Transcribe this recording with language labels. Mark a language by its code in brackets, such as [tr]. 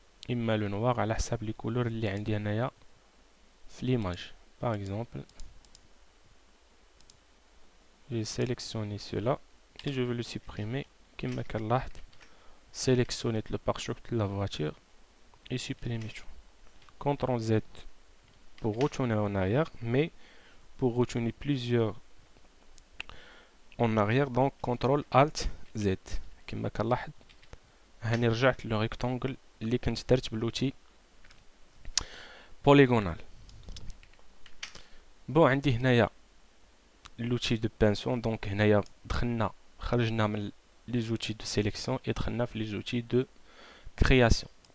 [ar] إما le noir على حساب les couleurs اللي عندي أنايا في l'image. [fr] Par exemple j'ai sélectionné cela et je veux le supprimer. كما كنلاحظ sélectionner le pare-choc de la voiture et supprimer tout. CTRL Z pour retourner en arrière, mais pour retourner plusieurs en arrière, donc CTRL ALT Z. [ar] كما كنلاحظ هاني رجعت لو ريكتانجل اللي كنت درت بلوتي بوليغونال. بون عندي هنايا لوتي دو بانسون. دونك هنايا خرجنا من لي زوتي دو سيليكسيون et دخلنا في لي زوتي دو كرياسيون.